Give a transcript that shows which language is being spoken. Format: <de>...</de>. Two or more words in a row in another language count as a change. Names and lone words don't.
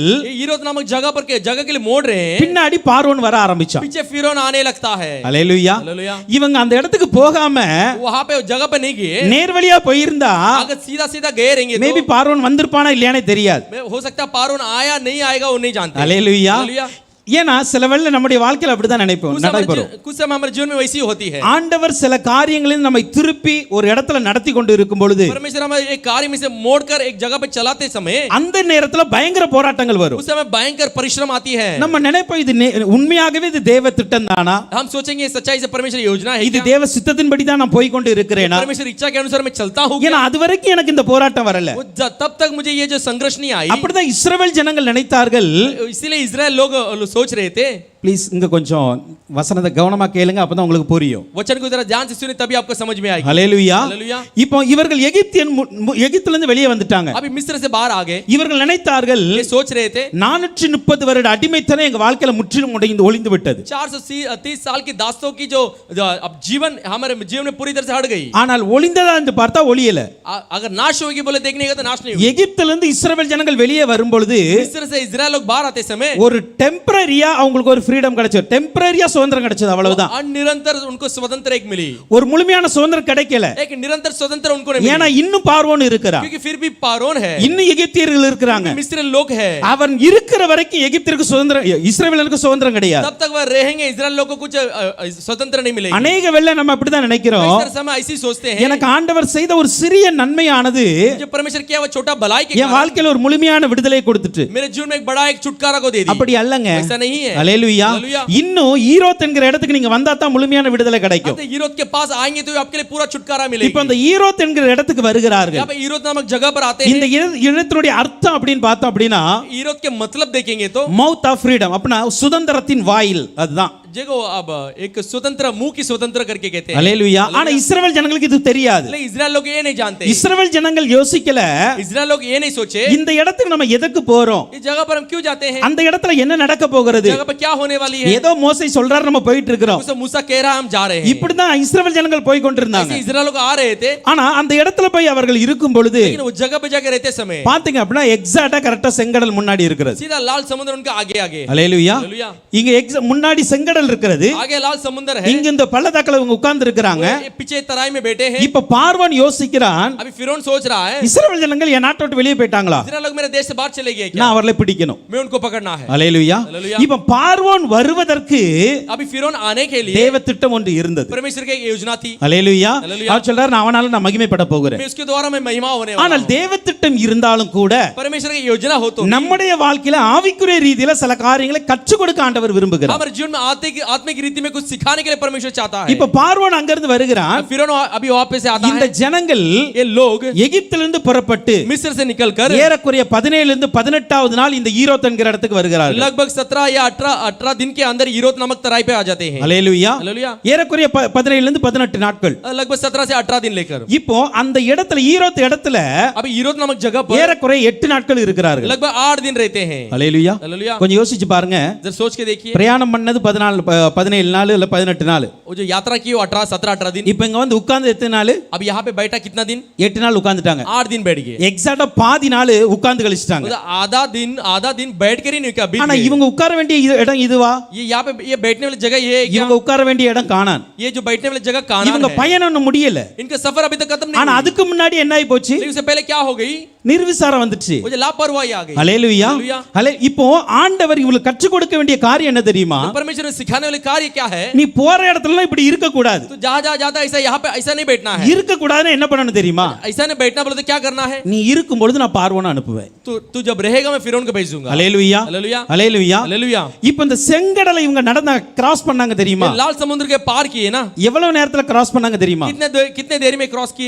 <hi>ईरोत नामक जगह के लिए मोड़ रहे हैं,</hi> <ta>பின்னாடி பார்வோன் வர ஆரம்பிச்சான்.</ta> <hi>पीछे फिरौन आने लगता है।</hi> <ta>அல்லேலூயா,</ta> <hi>हालेलुया।</hi> <ta>இவங்க அந்த இடத்துக்கு போகாம</ta> <hi>वहां पे जगह पे नहीं गए,</hi> <ta>நேர்வழியா போயிருந்தா</ta> <hi>अगर सीधा सीधा गए रहेंगे</hi> <ta>மேபி பார்வோன் வந்திருப்பானா இல்லையானே தெரியாது.</ta> <hi>हो सकता है पारोन आया नहीं आएगा वो नहीं जानते।</hi> <ta>அல்லேலூயா,</ta> <hi>हालेलुया।</hi> <ta>ஏன்னா சில வேளை நம்முடைய வாழ்க்கையில அப்படிதான் நினைப்போம் நடைபெறும்.</ta> <hi>कुछ समय हमारे जीवन में वैसी होती है।</hi> <ta>ஆண்டவர் சில காரியங்களில் நம்மை திருப்பி ஒரு இடத்துல நடத்தி கொண்டு இருக்கும் பொழுது</ta> <hi>परमेश्वर हमें एक कार्य में से मोड़कर एक जगह पे चलाते समय</hi> <ta>அந்த நேரத்துல பயங்கர போராட்டங்கள் வரும்.</ta> <hi>उस समय भयंकर परिश्रम आती है।</hi> <ta>நம்ம நினைப்போம் இது உண்மையாகவே இது தேவ திட்டம் தானா,</ta> <hi>हम सोचेंगे ये सच्चाई से परमेश्वर योजना है</hi> <ta>இது</ta> <hi>क्या?</hi> <ta>தேவ சித்தத்தின்படி தான் நான் போய் கொண்டு இருக்கிறேனா,</ta> <hi>परमेश्वर इच्छा के अनुसार मैं चलता हूँ</hi> <ta>ஏன்னா அது வரைக்கும் எனக்கு இந்த போராட்டம் வரல.</ta> <hi>तब तक मुझे ये जो संघर्ष नहीं आई।</hi> <ta>அப்படிதான் இஸ்ரவேல் ஜனங்கள் நினைத்தார்கள்.</ta> <hi>इसीलिए इजराइल लोग सोच रहे थे।</hi> <ta>ப்ளீஸ் இங்க கொஞ்சம் வசனத்தை கவனமா கேளுங்க, அப்பதான் உங்களுக்கு புரியும்.</ta> <hi>वचन को जरा ध्यान से सुने तभी आपको समझ में आएगी।</hi> <ta>ஹல்லேலூயா.</ta> <hi>हालेलुया।</hi> <ta>இப்போ இவர்கள் எகிப்தில இருந்து வெளியே வந்துட்டாங்க.</ta> <hi>अभी मिस्र से बाहर आ गए।</hi> <ta>இவர்கள் நினைத்தார்கள்</ta> <hi>ये सोच रहे थे</hi> <ta>430 வருட அடிமைத்தனம் எங்க வாழ்க்கையில முற்றிலும் ஒளிந்து விட்டது.</ta> <hi>430 साल की दासों की जो अब जीवन हमारे जीवन में पूरी तरह से हट गई।</hi> <ta>ஆனால் ஒளிந்ததா என்று பார்த்தா ஒளியல.</ta> <hi>अगर नाश होगी बोले देखने का तो नाश नहीं होगी।</hi> <ta>எகிப்தில இருந்து இஸ்ரவேல் ஜனங்கள் வெளியே வரும் பொழுது</ta> <hi>मिस्र से इजराइल लोग बाहर आते समय</hi> <ta>ஒரு டெம்பரரியா அவங்களுக்கு ஒரு ஃப்ரீடம் கிடைச்சது. டெம்பரரியா சுதந்திரம் கிடைச்சது, அவ்வளவுதான்.</ta> <hi>निरंतर उनको स्वतंत्र एक मिली।</hi> <ta>ஒரு முழுமையான சுதந்திரம் கிடைக்கல.</ta> <hi>एक निरंतर स्वतंत्र उनको नहीं</hi> <ta>ஏன்னா</ta> <hi>मिली।</hi> <ta>இன்னும் பார்வோன் இருக்கிறான்,</ta> <hi>क्योंकि फिर भी पारोन है,</hi> <ta>இன்னும் எகிப்தியர்கள் இருக்கிறாங்க.</ta> <hi>मिस्र लोग है।</hi> <ta>அவன் இருக்கிற வரைக்கும் எகிப்திற்கு சுதந்திரம், இஸ்ரவேலுக்கு சுதந்திரம் கிடையாது.</ta> <hi>तब तक वह रहेंगे, इजराइल लोग को कुछ स्वतंत्र नहीं मिलेगी।</hi> <ta>அநேக வேளை நம்ம அப்படிதான் நினைக்கிறோம்.</ta> <hi>इस समय ऐसी सोचते हैं</hi> <ta>எனக்கு ஆண்டவர் செய்த ஒரு சிறிய நன்மையானது</ta> <hi>जो परमेश्वर किया वो छोटा भलाई के</hi> <ta>என் வாழ்க்கையில ஒரு முழுமையான விடுதலை கொடுத்துட்டு,</ta> <hi>मेरे जीवन में एक बड़ा एक छुटकारा को दे दी।</hi> <ta>அப்படி அல்லங்க.</ta> <hi>ऐसा नहीं है।</hi> <ta>ஹல்லேலூயா.</ta> <hi>हालेलुया।</hi> <ta>இன்னும் ஈரோத் என்கிற இடத்துக்கு நீங்க வந்தா தான் முழுமையான விடுதலை கிடைக்கும்.</ta> <hi>अब हीरोत के पास आएंगे तो आपके लिए पूरा छुटकारा मिलेगा।</hi> <ta>இப்போ அந்த ஈரோத் என்கிற இடத்துக்கு வருகிறார்கள்.</ta> <hi>यहाँ पे हीरोत नामक जगह पर आते हैं।</hi> <ta>இந்த இடத்தினுடைய அர்த்தம் அப்படின்னு பார்த்தோம் அப்படின்னா</ta> <hi>हीरोत के मतलब देखेंगे तो</hi> <en>mouth of freedom,</en> <ta>அப்படின்னா சுதந்திரத்தின் வாயில், அதுதான்.</ta> <hi>देखो अब एक स्वतंत्र मुंह की स्वतंत्र करके कहते हैं।</hi> <ta>ஹல்லேலூயா. ஆனா இஸ்ரவேல் ஜனங்களுக்கு இது தெரியாது.</ta> <hi>लेकिन इजराइल लोग ये नहीं जानते।</hi> <ta>இஸ்ரவேல் ஜனங்கள் யோசிக்கல,</ta> <hi>इजराइल लोग ये नहीं सोचे</hi> <ta>இந்த இடத்துக்கு நம்ம எதுக்கு போறோம்,</ta> <hi>इस जगह पर हम क्यों जाते हैं,</hi> <ta>அந்த இடத்துல என்ன நடக்க போகிறது,</ta> <hi>जगह पर क्या होने वाली है।</hi> <ta>ஏதோ மோசே சொல்றாரு நம்ம போயிட்டு இருக்கிறோம்,</ta> <hi>उसे मूसा कह रहा है हम जा रहे हैं।</hi> <ta>இப்படிதான் இஸ்ரவேல் ஜனங்கள் போய் கொண்டிருந்தாங்க.</ta> <hi>ऐसे इजराइल लोग आ रहे थे।</hi> <ta>ஆனா அந்த இடத்துல போய் அவர்கள் இருக்கும் பொழுது</ta> <hi>लेकिन वो जगह पे जाकर रहते समय</hi> <ta>பாத்தீங்க அப்படின்னா</ta> <en>exactly correctly</en> <ta>செங்கடல் முன்னாடி இருக்கிறது.</ta> <hi>सीधा लाल समुद्र उनके आगे आगे।</hi> <ta>ஹல்லேலூயா.</ta> <hi>हालेलुया।</hi> <ta>இங்க முன்னாடி செங்கடல் இருக்கிறது,</ta> <hi>आगे लाल समुद्र है,</hi> <ta>இங்க இந்த பள்ளத்தாக்குல இவங்க உட்கார்ந்து இருக்காங்க.</ta> <hi>ये पीछे तराई में बैठे हैं।</hi> <ta>இப்ப பார்வோன் யோசிக்கிறான்,</ta> <hi>अभी फिरौन सोच रहा है</hi> <ta>இஸ்ரவேல் ஜனங்கள் என் நாட்டை விட்டு வெளியே போயிட்டாங்களா,</ta> <hi>इजराइल लोग मेरे देश से बाहर चले गए क्या,</hi> <ta>நான் அவர்களை பிடிக்கணும்.</ta> <hi>मैं उनको पकड़ना है।</hi> <ta>ஹல்லேலூயா.</ta> <hi>हालेलुया।</hi> <ta>இப்ப பார்வோன் வருவதற்கு</ta> <hi>अभी फिरौन आने के लिए</hi> <ta>தேவ திட்டம் ஒன்று இருந்தது.</ta> <hi>परमेश्वर की एक योजना थी।</hi> <ta>ஹல்லேலூயா.</ta> <hi>हालेलुया।</hi> <ta>அவர் சொல்றாரு நான் அவனால நான் மகிமைப்பட போகிறேன்.</ta> <hi>मैं उसके द्वारा मैं महिमा होने वाला</hi> <ta>ஆனால்</ta> <hi>हूं।</hi> <ta>தேவ திட்டம் இருந்தாலும் கூட</ta> <hi>परमेश्वर की योजना हो तो</hi> <ta>நம்முடைய வாழ்க்கையில ஆவிக்குரிய ரீதியில சில காரியங்களை கற்றுக் கொடுக்க ஆண்டவர் விரும்புகிறார்.</ta> <hi>हमारे जीवन में आत्मिक रीति में कुछ सिखाने के लिए परमेश्वर चाहता है।</hi> <ta>இப்ப பார்வோன் அங்க இருந்து வருகிறான்.</ta> <hi>फिरौन अभी वापस से आता</hi> <ta>இந்த</ta> <hi>है।</hi> <ta>ஜனங்கள்</ta> <hi>ये लोग</hi> <ta>எகிப்திலிருந்து புறப்பட்டு</ta> <hi>मिस्र से निकलकर</hi> <ta>ஏறக்குறைய 17 இருந்து 18வது நாள் இந்த ஈரோத் என்கிற இடத்துக்கு வருகிறார்கள்.</ta> <hi>लगभग 17 या 18 दिन के अंदर हीरोत नामक तराई पे आ जाते हैं।</hi> <ta>ஹல்லேலூயா.</ta> <hi>हालेलुया।</hi> <ta>ஏறக்குறைய 17 இருந்து 18 நாட்கள்.</ta> <hi>लगभग 17 से 18 दिन लेकर</hi> <ta>இப்போ அந்த இடத்துல ஈரோத் இடத்துல</ta> <hi>अभी हीरोत नामक जगह पर</hi> <ta>ஏறக்குறைய 8 நாட்கள் இருக்கிறார்கள்.</ta> <hi>लगभग 8 दिन रहते हैं।</hi> <ta>ஹல்லேலூயா.</ta> <hi>हालेलुया।</hi> <ta>கொஞ்சம் யோசிச்சு பாருங்க.</ta> <hi>जरा सोच के देखिए,</hi> <ta>பிரயாணம் பண்ணது 17 நாள் இல்ல 18 நாள்.</ta> <hi>वो जो यात्रा की वो 17-18 दिन।</hi> <ta>இப்போ இங்க வந்து உட்கார்ந்து எத்தனை நாள்,</ta> <hi>अब यहाँ पे बैठा कितना दिन,</hi> <ta>8 நாள் உட்கார்ந்துட்டாங்க.</ta> <hi>8 दिन बैठ गए।</hi> <ta>எக்ஸாக்ட்டா பாதி நாள் உட்கார்ந்து கழிச்சிட்டாங்க.</ta> <hi>मतलब आधा दिन बैठ कर ही नहीं क्या बीत</hi> <ta>ஆனா</ta> <hi>गए।</hi> <ta>இவங்க உட்கார வேண்டிய இடம் இதுவா,</ta> <hi>ये यहाँ पे ये बैठने वाली जगह ये है क्या?</hi> <ta>இவங்க உட்கார வேண்டிய இடம் கானான்.</ta> <hi>ये जो बैठने वाली जगह कानान</hi> <ta>இவங்க</ta> <hi>है।</hi> <ta>பயணம் இன்னும் முடியல.</ta> <hi>इनका सफर अभी तक खत्म</hi> <ta>ஆனா</ta> <hi>नहीं हुई।</hi> <ta>அதுக்கு முன்னாடி என்ன ஆயி போச்சு,</ta> <hi>लेकिन उससे पहले क्या हो गई,</hi> <ta>நிர்விசாரம் வந்துச்சு.</ta> <hi>वो जो लापरवाही आ गई।</hi> <ta>ஹல்லேலூயா.</ta> <hi>हालेलुया।</hi> <ta>இப்போ ஆண்டவர் இவங்களுக்கு கற்றுக் கொடுக்க வேண்டிய காரியம் என்ன தெரியுமா,</ta> <hi>तो परमेश्वर ने सिखाने वाले कार्य क्या है,</hi> <ta>நீ போற இடத்துல இப்படி இருக்க கூடாது.</ta> <hi>तो जहाँ जाता ऐसा यहाँ पे ऐसा नहीं बैठना है।</hi> <ta>இருக்க கூடாதுன்னு என்ன பண்ணணும் தெரியுமா,</ta> <hi>ऐसा नहीं बैठना बोले तो क्या करना है,</hi> <ta>நீ இருக்கும் பொழுது நான் பார்வோனை அனுப்புவேன்.</ta> <hi>तू जब रहेगा मैं फिरौन को भेज दूंगा।</hi> <ta>ஹல்லேலூயா.</ta> <hi>हालेलुया।</hi> <ta>ஹல்லேலூயா.</ta> <hi>हालेलुया।</hi> <ta>இப்போ இந்த செங்கடலை இவங்க நடந்து கிராஸ் பண்ணாங்க தெரியுமா,</ta> <hi>लाल समुद्र के पार किए ना,</hi> <ta>எவ்வளவு நேரத்துல கிராஸ் பண்ணாங்க தெரியுமா,</ta> <hi>कितने देर में क्रॉस किए,</hi>